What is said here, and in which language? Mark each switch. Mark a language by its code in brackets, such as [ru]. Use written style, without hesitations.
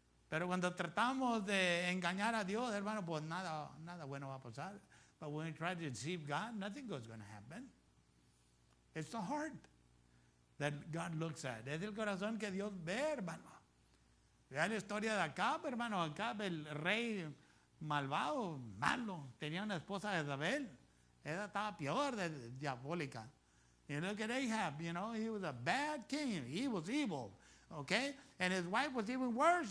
[es] Pero cuando tratamos de engañar a Dios, hermano, pues nada bueno va a pasar. [en] But when we try to deceive God, nothing good's going to happen. It's the heart. that God looks at. [es] Es el corazón que Dios ve, hermano. Vea la historia de Acab, hermano. Acab, el rey malvado, malo, tenía una esposa de Jezabel. Ella estaba peor de diabólica. [en] You look at Ahab, you know, he was a bad king. He was evil, okay? And his wife was even worse.